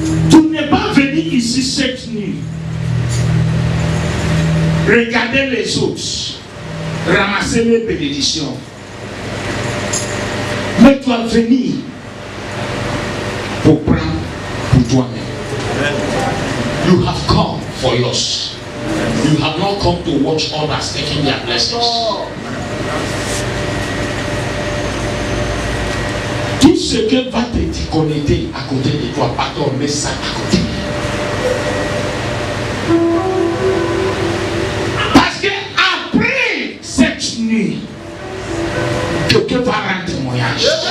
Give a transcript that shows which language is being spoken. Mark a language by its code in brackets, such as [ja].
[fr] Tu n'es pas venu ici cette nuit regarder les autres, ramasser les bénédictions. Mais tu vas venir pour prendre pour toi-même. [en] You have come for yours. You have not come to watch others taking their blessings. [fr] Tout ce que va te déconnecter à côté de toi, pardon, mets ça à côté. Parce que après cette nuit, quelqu'un va rendre témoignage.